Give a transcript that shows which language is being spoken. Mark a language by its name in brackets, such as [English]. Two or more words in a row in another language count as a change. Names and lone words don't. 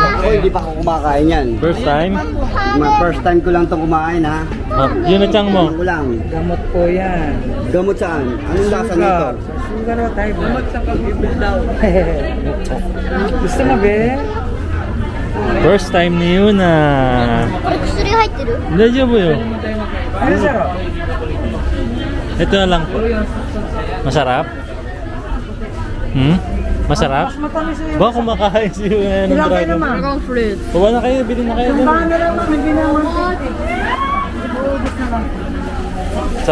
[Filipino] Oh, hindi pa ako kumakain yan. [English] First time? First time [Filipino] ko lang itong kumain ha. Oh, yun na tiyang mo. Ano ko lang. Gamot po yan. Gamot saan? Anong lasa nito? Sugar o tayo. Gamot sa pag-ibig daw. Gusto mo, be? [English] First time [Filipino] ni Yuna. [Japanese] これ薬入ってる [Filipino] Medyo po yun. Ano sarap? Ito na lang po. Masarap? Masarap? Mas matamis yung... Ba, kumakain si Yuna ng Ilang kayo dragon. naman? [English] Dragon fruit. [Filipino] Bawa na kayo, bilhin na kayo. dun. Sumbahan na lang, ma'am. Hindi na 150.